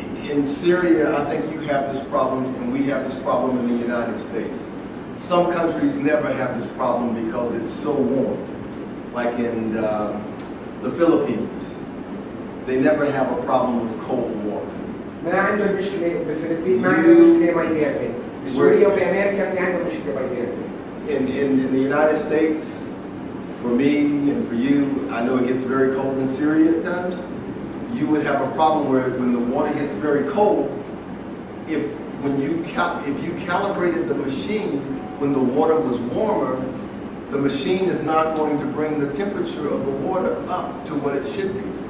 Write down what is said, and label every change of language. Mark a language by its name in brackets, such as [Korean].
[English] In Syria, I think you have this problem, and we have this problem in the United States. Some countries never have this problem because it's so warm, like in the Philippines. They never have a problem with cold water. [Arabic] ما عندهم مشكلة بالفلبين، ما عندهم مشكلة مي باردة. بسوريا وبأمريكا في عندهم مشكلة مي باردة. [English] In the United States, for me and for you, I know it gets very cold in Syria at times. You would have a problem where when the water gets very cold, if you calibrated the machine when the water was warmer, the machine is not going to bring the temperature of the water up to what it should be.